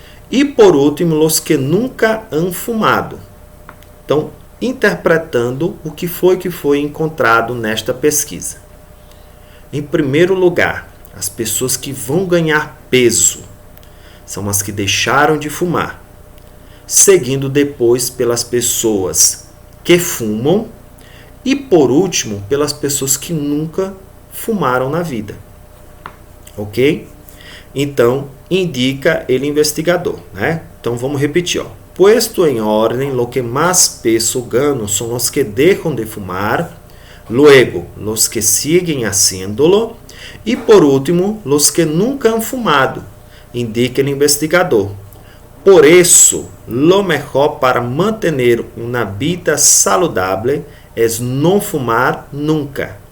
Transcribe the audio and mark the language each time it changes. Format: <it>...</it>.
<es>E por último, los que nunca han fumado.</es> <pt>Então, interpretando o que foi encontrado nesta pesquisa. Em primeiro lugar, as pessoas que vão ganhar peso são as que deixaram de fumar. Seguindo depois pelas pessoas que fumam. E por último, pelas pessoas que nunca fumaram na vida. Ok? Então, indica ele investigador, né? Então, vamos repetir, ó.</pt> <es>Puesto en orden, lo que más peso ganan son los que dejan de fumar, luego, los que siguen haciéndolo, y por último, los que nunca han fumado, indica el investigador. Por eso, lo mejor para mantener una vida saludable es no fumar nunca.</es>